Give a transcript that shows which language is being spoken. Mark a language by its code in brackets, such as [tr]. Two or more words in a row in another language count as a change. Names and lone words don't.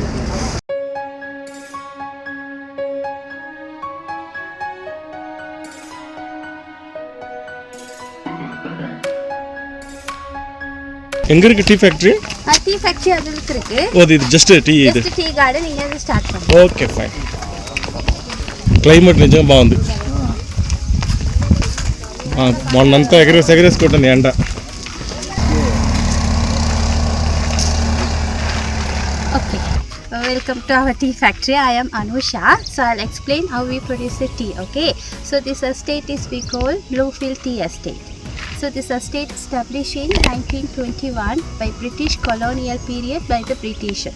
[ta] எங்க இருக்கு [en] tea factory? tea factory [ta] அதுக்கு இருக்கு. இது [en] just tea, [ta] இது [en] just tea garden. [ta] நீங்க அது ஸ்டார்ட் பண்ணுங்க. [en] okay fine. [te] క్లైమేట్ నిజంగా బాగుంది. మొన్నంతా ఎగరేసుకుంటుంది ఎండ. [en] Okay, welcome to our tea factory. I am Anusha. So I'll explain how we produce the tea. Okay, so this estate is we call Bluefield Tea Estate. So this estate established in 1921 by British colonial period by the Britishers.